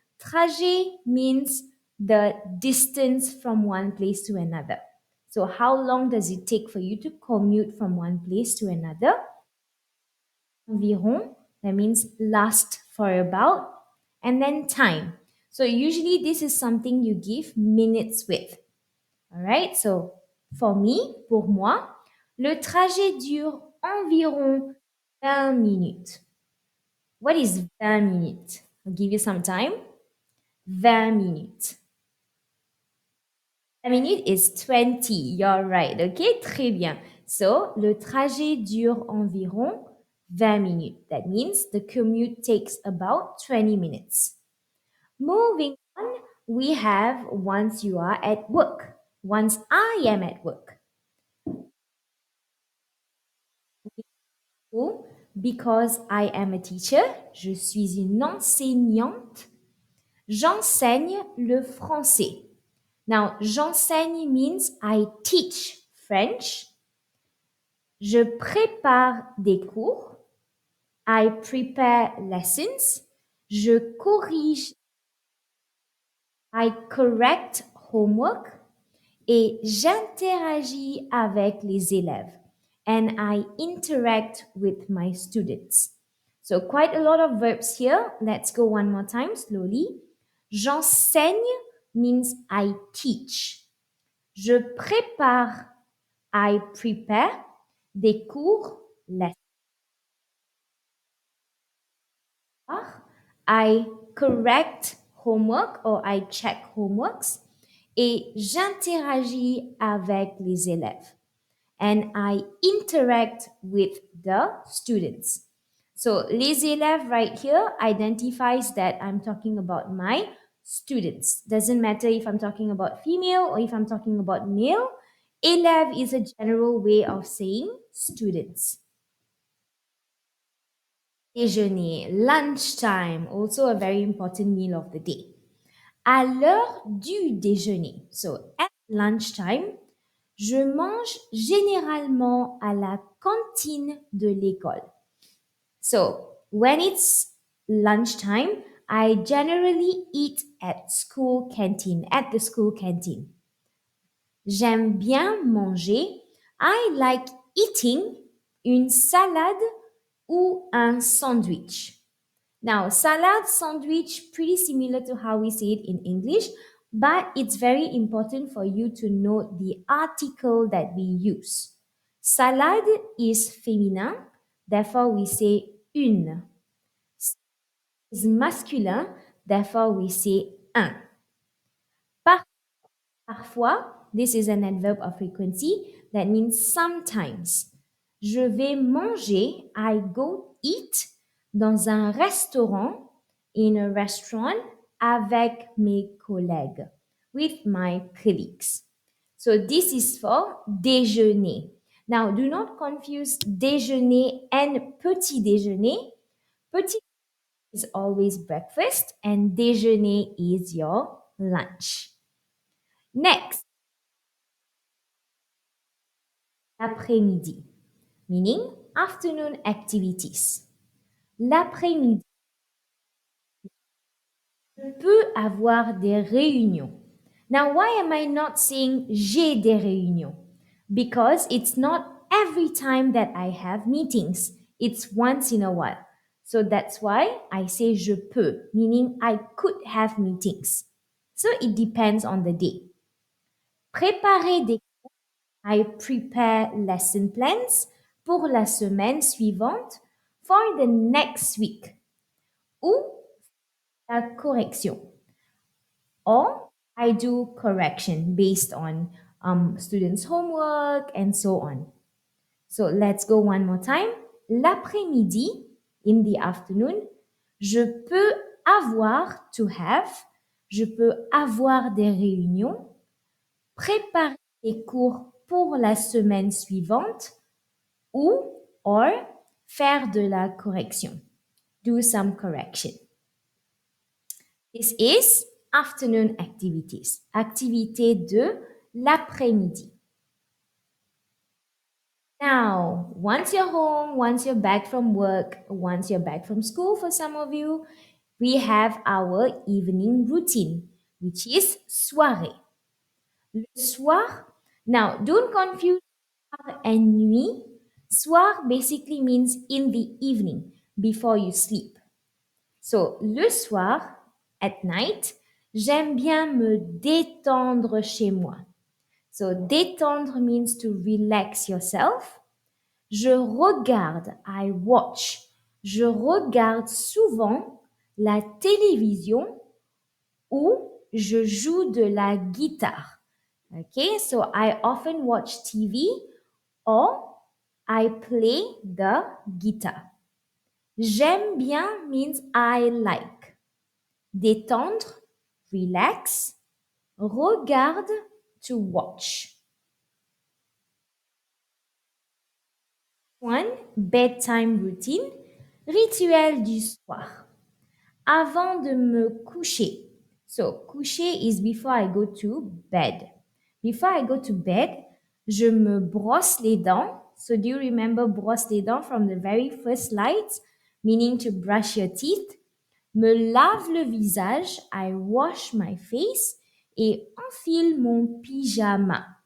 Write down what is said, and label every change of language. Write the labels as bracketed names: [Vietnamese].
[English] Trajet means the distance from one place to another. So, how long does it take for you to commute from one place to another? Environ, that means last for about, and then time. So, usually this is something you give minutes with. All right, so for me, [French] pour moi, le trajet dure environ 20 minutes. [English] What is 20 minutes? I'll give you some time. 20 minutes. 20 minutes is 20. You're right. Okay, [French] très bien. So, le trajet dure environ 20 minutes. [English] That means the commute takes about 20 minutes. Moving on, we have once you are at work. Once I am at work. Because I am a teacher, [French] je suis une enseignante. J'enseigne le français. [English] Now, j'enseigne means I teach French. [French] Je prépare des cours. [English] I prepare lessons. [French] Je corrige. [English] I correct homework. [French] Et j'interagis avec les élèves. [English] And I interact with my students. So quite a lot of verbs here. Let's go one more time slowly. J'enseigne means I teach. [French] Je prépare, [English] I prepare [French] des cours, [English] lessons. I correct homework or I check homeworks. [French] Et j'interagis avec les élèves. [English] And I interact with the students. So, les élèves right here identifies that I'm talking about my students. Doesn't matter if I'm talking about female or if I'm talking about male. Élève is a general way of saying students. Déjeuner, lunchtime, also a very important meal of the day. [French] À l'heure du déjeuner, [English] so at lunchtime, [French] je mange généralement à la cantine de l'école. [English] So, when it's lunchtime, I generally eat at the school canteen. [French] J'aime bien manger. [English] I like eating [French] une salade ou un sandwich. [English] Now, salad, sandwich, pretty similar to how we say it in English, but it's very important for you to know the article that we use. Salade is féminin, therefore we say une. Is masculin, therefore we say un. Parfois, This is an adverb of frequency. That means sometimes. [French] Je vais manger, [English] I go eat [French] dans un restaurant, [English] in a restaurant, [French] avec mes collègues, [English] with my colleagues. So this is for déjeuner. Now, do not confuse déjeuner and petit déjeuner. Petit is always breakfast and déjeuner is your lunch. Next, l'après-midi, meaning afternoon activities. [French] L'après-midi peut avoir des réunions. [English] Now, why am I not saying j'ai des réunions? Because it's not every time that I have meetings. It's once in a while. So that's why I say [French] je peux, [English] meaning I could have meetings. So it depends on the day. [French] Préparer des [English] I prepare lesson plans [French] pour la semaine suivante [English] for the next week. [French] Ou la correction. [English] Or I do correction based on students' homework and so on. So let's go one more time. [French] L'après-midi, [English] in the afternoon, [French] je peux avoir, [English] to have, [French] je peux avoir des réunions, préparer des cours pour la semaine suivante ou or faire de la correction. [English] Do some correction. This is afternoon activities. [French] Activité de l'après-midi. [English] Now, once you're home, once you're back from work, once you're back from school for some of you, we have our evening routine, which is soirée. Le soir, now don't confuse soir and nuit. Soir basically means in the evening, before you sleep. [French] So, le soir, [English] at night, [French] j'aime bien me détendre chez moi. [English] So, détendre means to relax yourself. [French] Je regarde, [English] I watch. [French] Je regarde souvent la télévision ou je joue de la guitare. [English] Okay, so I often watch TV or I play the guitar. J'aime bien means I like. Détendre, relax. Regarde, to watch. One, bedtime routine, rituel du soir. [French] Avant de me coucher. [English] So, coucher is before I go to bed. Before I go to bed, [French] je me brosse les dents. [English] So, do you remember brosse les dents from the very first slides? Meaning to brush your teeth. [French] Me lave le visage, [English] I wash my face [French] et enfile mon pyjama.